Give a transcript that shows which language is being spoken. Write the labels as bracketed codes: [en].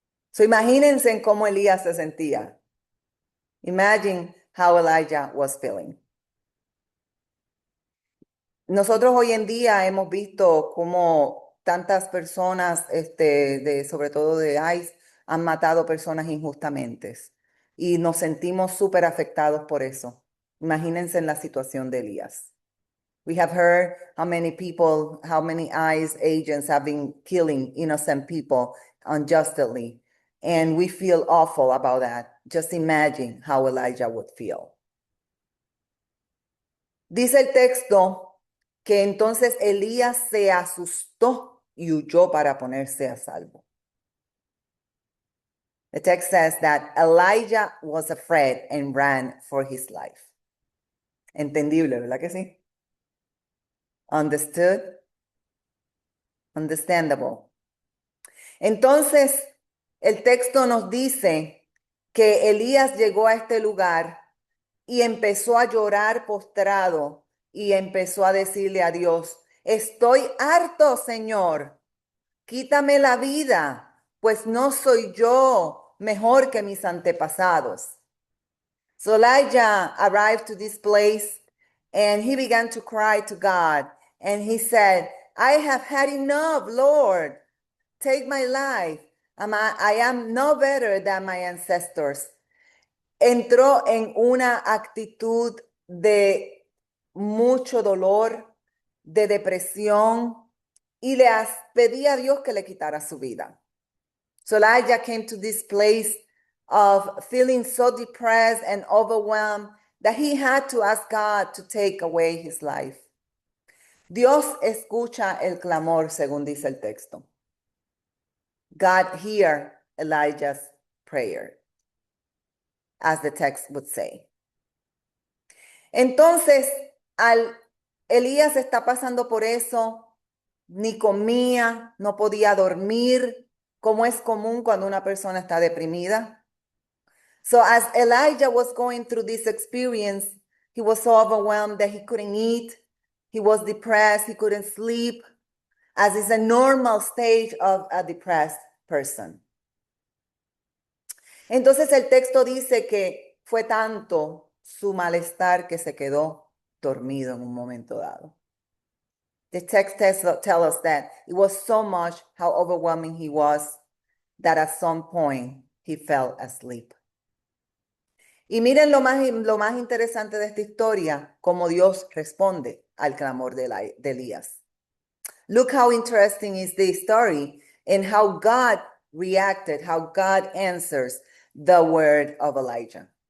[es] So imagínense en cómo Elías se sentía. [en] Imagine how Elijah was feeling. [es] Nosotros hoy en día hemos visto cómo tantas personas, sobre todo de ICE, han matado personas injustamente y nos sentimos súper afectados por eso. Imagínense en la situación de Elías. [en] We have heard how many people, how many ICE agents have been killing innocent people unjustly, and we feel awful about that. Just imagine how Elijah would feel. [es] Dice el texto que entonces Elías se asustó y huyó para ponerse a salvo. [en] The text says that Elijah was afraid and ran for his life. [es] Entendible, ¿verdad que sí? [en] Understood? Understandable. [es] Entonces, el texto nos dice que Elías llegó a este lugar y empezó a llorar postrado y empezó a decirle a Dios, estoy harto, Señor, quítame la vida, pues no soy yo mejor que mis antepasados. [en] So Elijah arrived to this place and he began to cry to God. And he said, I have had enough, Lord. Take my life. I am no better than my ancestors. [es] Entró en una actitud de mucho dolor, de depresión, y le pedía a Dios que le quitara su vida. [en] So Elijah came to this place of feeling so depressed and overwhelmed that he had to ask God to take away his life. [es] Dios escucha el clamor, según dice el texto. [en] God hear Elijah's prayer, as the text would say. [es] Entonces, Elías está pasando por eso, ni comía, no podía dormir, como es común cuando una persona está deprimida. [en] So as Elijah was going through this experience, he was so overwhelmed that he couldn't eat, he was depressed, he couldn't sleep, as is a normal stage of a depressed person. [es] Entonces el texto dice que fue tanto su malestar que se quedó dormido en un momento dado. [en] The text tells us that it was so much how overwhelming he was that at some point he fell asleep. [es] Y miren lo más interesante de esta historia, cómo Dios responde al clamor de Elías. [en] Look how interesting is the story and how God reacted, how God answers the word of Elijah.